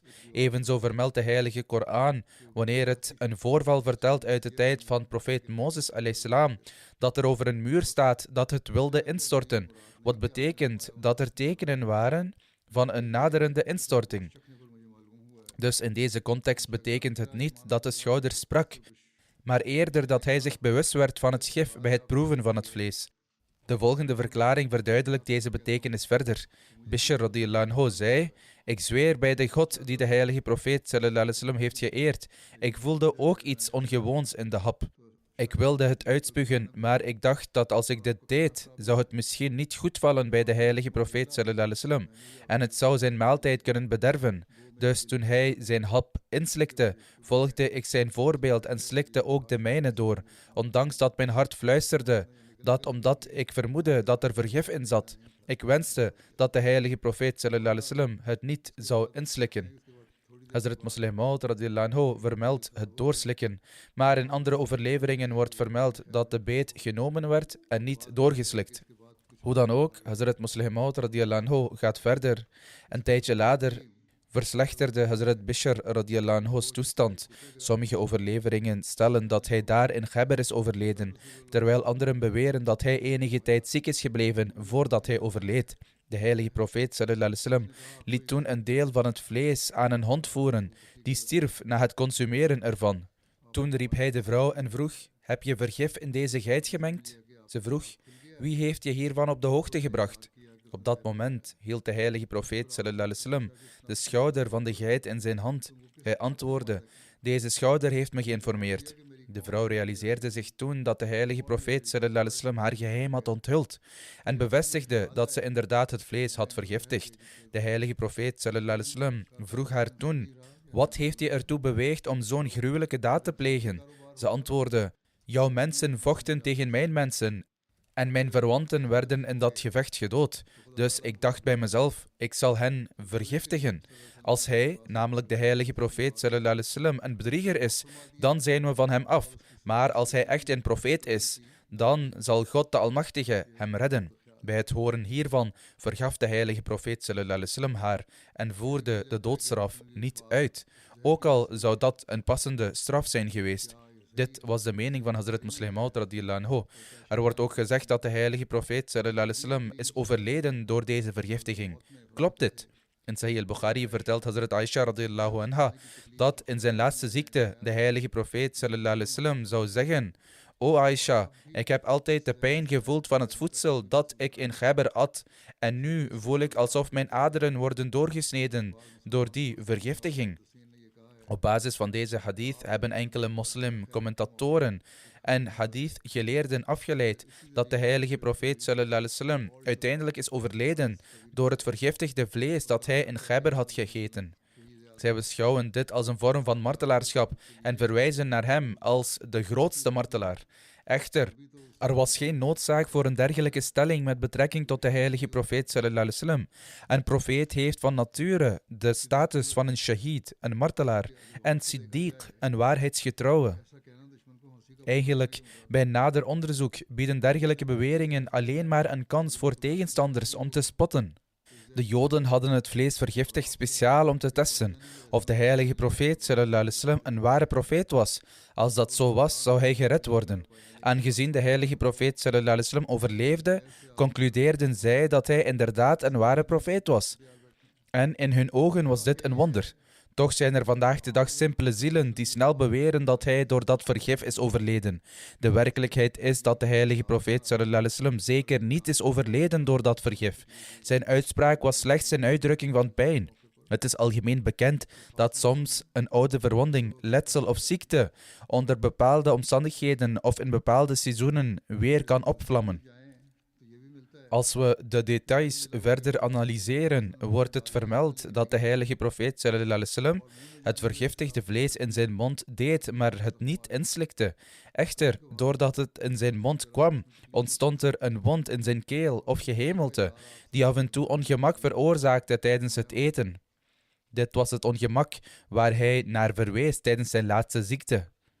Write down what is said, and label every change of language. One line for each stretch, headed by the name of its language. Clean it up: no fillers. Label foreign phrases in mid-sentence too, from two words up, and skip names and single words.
Dutch: Evenzo vermeldt de heilige Koran, wanneer het een voorval vertelt uit de tijd van profeet Mozes a.s., dat er over een muur staat dat het wilde instorten, wat betekent dat er tekenen waren van een naderende instorting. Dus in deze context betekent het niet dat de schouder sprak, maar eerder dat hij zich bewust werd van het gif bij het proeven van het vlees. De volgende verklaring verduidelijkt deze betekenis verder. Bishr
Arabic: رضي الله عنه
Dutch: zei: Ik zweer bij de God die de heilige profeet
Arabic: صلى الله عليه وسلم
Dutch: heeft geëerd. Ik voelde ook iets ongewoons in de hap. Ik wilde het uitspugen, maar ik dacht dat als ik dit deed, zou het misschien niet goed vallen bij de heilige profeet
Arabic: صلى الله عليه وسلم
Dutch: en het zou zijn maaltijd kunnen bederven. Dus toen hij zijn hap inslikte, volgde ik zijn voorbeeld en slikte ook de mijne door, ondanks dat mijn hart fluisterde, dat omdat ik vermoedde dat er vergif in zat. Ik wenste dat de heilige profeet
Arabic: صلى الله عليه وسلم
Dutch: het niet zou inslikken. Hazrat Musleh Maud
Arabic: رضي الله عنه
Dutch: vermeldt het doorslikken, maar in andere overleveringen wordt vermeld dat de beet genomen werd en niet doorgeslikt. Hoe dan ook, Hazrat Musleh Maud
Arabic: رضي الله عنه
Dutch: gaat verder. Een tijdje later verslechterde Hazrat Bishr
Arabic: رضي الله عنه's
Dutch: toestand. Sommige overleveringen stellen dat hij daar in Khyber is overleden, terwijl anderen beweren dat hij enige tijd ziek is gebleven voordat hij overleed. De heilige profeet
Arabic: صلى الله عليه وسلم
Dutch: liet toen een deel van het vlees aan een hond voeren, die stierf na het consumeren ervan. Toen riep hij de vrouw en vroeg: heb je vergif in deze geit gemengd? Ze vroeg: wie heeft je hiervan op de hoogte gebracht? Op dat moment hield de heilige profeet
Arabic: صلى الله عليه وسلم
Dutch: de schouder van de geit in zijn hand. Hij antwoordde: deze schouder heeft me geïnformeerd. De vrouw realiseerde zich toen dat de heilige profeet
Arabic: صلى الله عليه وسلم
Dutch: haar geheim had onthuld en bevestigde dat ze inderdaad het vlees had vergiftigd. De heilige profeet
Arabic: صلى الله عليه وسلم
Dutch: vroeg haar toen: wat heeft je ertoe beweegd om zo'n gruwelijke daad te plegen? Ze antwoordde: jouw mensen vochten tegen mijn mensen en mijn verwanten werden in dat gevecht gedood. Dus ik dacht bij mezelf, ik zal hen vergiftigen. Als hij, namelijk de heilige profeet
Arabic: صلى الله عليه وسلم,
Dutch: een bedrieger is, dan zijn we van hem af. Maar als hij echt een profeet is, dan zal God de Almachtige hem redden. Bij het horen hiervan vergaf de heilige profeet
Arabic: صلى الله عليه وسلم
Dutch: haar en voerde de doodstraf niet uit. Ook al zou dat een passende straf zijn geweest. Dit was de mening van Hazrat Musleh Maud
Arabic: رضي الله عنه.
Dutch: Er wordt ook gezegd dat de heilige profeet
Arabic: صلى الله عليه وسلم
Dutch: is overleden door deze vergiftiging. Klopt dit? In Sahih al-Bukhari vertelt Hazrat Aisha
Arabic: رضي الله عنها
Dutch: dat in zijn laatste ziekte de heilige profeet
Arabic: صلى الله عليه وسلم
Dutch: zou zeggen: O Aisha, ik heb altijd de pijn gevoeld van het voedsel dat ik in Khyber at en nu voel ik alsof mijn aderen worden doorgesneden door die vergiftiging. Op basis van deze hadith hebben enkele moslim-commentatoren en hadith-geleerden afgeleid dat de heilige profeet
Arabic: صلى الله عليه وسلم
Dutch: uiteindelijk is overleden door het vergiftigde vlees dat hij in Khyber had gegeten. Zij beschouwen dit als een vorm van martelaarschap en verwijzen naar hem als de grootste martelaar. Echter, er was geen noodzaak voor een dergelijke stelling met betrekking tot de heilige profeet
Arabic: صلى الله عليه وسلم.
Dutch: Een profeet heeft van nature de status van een shahid, een martelaar, en siddiq, een waarheidsgetrouwe. Eigenlijk, bij nader onderzoek bieden dergelijke beweringen alleen maar een kans voor tegenstanders om te spotten. De Joden hadden het vlees vergiftigd speciaal om te testen of de heilige profeet
Arabic: صلى الله عليه وسلم
Dutch: een ware profeet was. Als dat zo was, zou hij gered worden. Aangezien de heilige profeet
Arabic: صلى الله عليه وسلم
Dutch: overleefde, concludeerden zij dat hij inderdaad een ware profeet was. En in hun ogen was dit een wonder. Toch zijn er vandaag de dag simpele zielen die snel beweren dat hij door dat vergif is overleden. De werkelijkheid is dat de heilige profeet
Arabic: صلى الله عليه وسلم
Dutch: zeker niet is overleden door dat vergif. Zijn uitspraak was slechts een uitdrukking van pijn. Het is algemeen bekend dat soms een oude verwonding, letsel of ziekte onder bepaalde omstandigheden of in bepaalde seizoenen weer kan opvlammen. Als we de details verder analyseren, wordt het vermeld dat de heilige profeet
Arabic: صلى الله عليه وسلم
Dutch: het vergiftigde vlees in zijn mond deed, maar het niet inslikte. Echter, doordat het in zijn mond kwam, ontstond er een wond in zijn keel of gehemelte, die af en toe ongemak veroorzaakte tijdens het eten. Dit was het ongemak waar hij naar verwees tijdens zijn laatste ziekte.